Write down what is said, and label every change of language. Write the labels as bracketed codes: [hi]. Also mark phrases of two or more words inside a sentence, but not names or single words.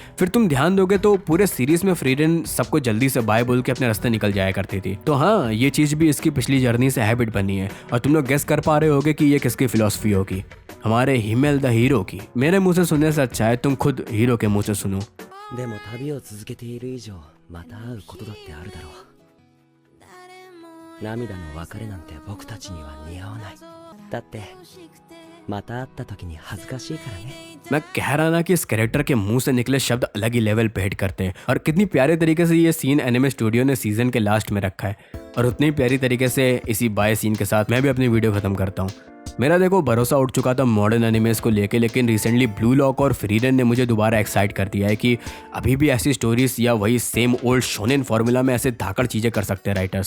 [hi] फिर तुम ध्यान दोगे तो पूरे सीरीज में फ्रीडेन सबको जल्दी से बाय बोल के अपने रास्ते निकल जाया करती थी। तो हाँ, ये चीज भी इसकी पिछली जर्नी से हैबिट बनी है और तुम लोग गेस कर पा रहे होगे कि ये किसकी फिलॉसफी होगी, हमारे हिमेल द हीरो की। मेरे मुंह से सुनने से अच्छा है तुम खुद हीरो के मुंह से सुनो। [ja] でも旅を続けている以上また会うことだってあるだろう。涙の別れなんて僕たちには似合わない。だってまた会った時に恥ずかしいからね。 [hi] मैं कह रहा ना कि इस कैरेक्टर के मुंह से निकले शब्द अलग ही लेवल पे हिट करते हैं और कितनी प्यारे तरीके से ये सीन [en] anime studio [hi] ने सीजन के लास्ट में रखा है। और उतनी प्यारी तरीके से इसी [en] bye scene [hi] के साथ मैं भी अपनी वीडियो खत्म करता हूँ। मेरा देखो भरोसा उठ चुका था [en] modern animes [hi] को लेके, लेकिन रिसेंटली ब्लू लॉक और फ्रीडन ने मुझे दोबारा एक्साइट कर दिया है कि अभी भी ऐसी स्टोरीज या वही [en] same old shonen formula [hi] में ऐसे धाकड़ चीजें कर सकते हैं राइटर्स।